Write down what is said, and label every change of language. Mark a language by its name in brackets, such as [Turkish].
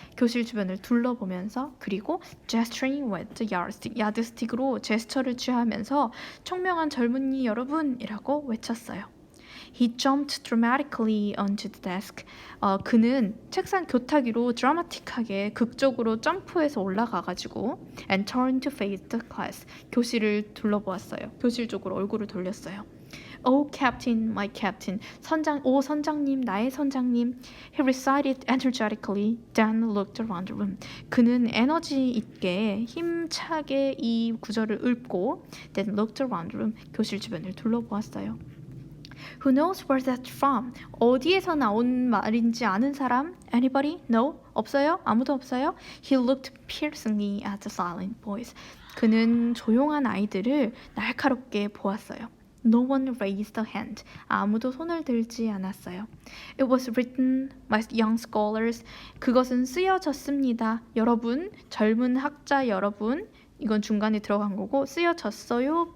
[Korean] 교실 주변을 둘러보면서 그리고 [English] gesturing with the yardstick. [Korean] 야드스틱으로 제스처를 취하면서 총명한 젊은이 여러분이라고 외쳤어요. [English] He jumped dramatically onto the desk. [Korean] 그는 책상 교탁위로 드라마틱하게 극적으로 점프해서 올라가가지고 [English] and turned to face the class. [Korean] 교실을 둘러보았어요. 교실 쪽으로 얼굴을 돌렸어요. [English] Oh, Captain, my Captain. [Korean] 선장님, 나의 선장님. [English] He recited energetically, then looked around the room. [Korean] 그는 에너지 있게 힘차게 이 구절을 읊고 [English] then looked around the room. [Korean] 교실 주변을 둘러보았어요. [English] Who knows where that's from? [Korean] 어디에서 나온 말인지 아는 사람? [English] Anybody? No? [Korean] 없어요? 아무도 없어요? [English] He looked piercingly at the silent boys. [Korean] 그는 조용한 아이들을 날카롭게 보았어요. [English] No one raised a hand. [Korean] 아무도 손을 들지 않았어요. [English] It was written by young scholars. [Korean] 그것은 쓰여졌습니다. 여러분, 젊은 학자 여러분. 이건 중간에 들어간 거고 쓰여졌어요.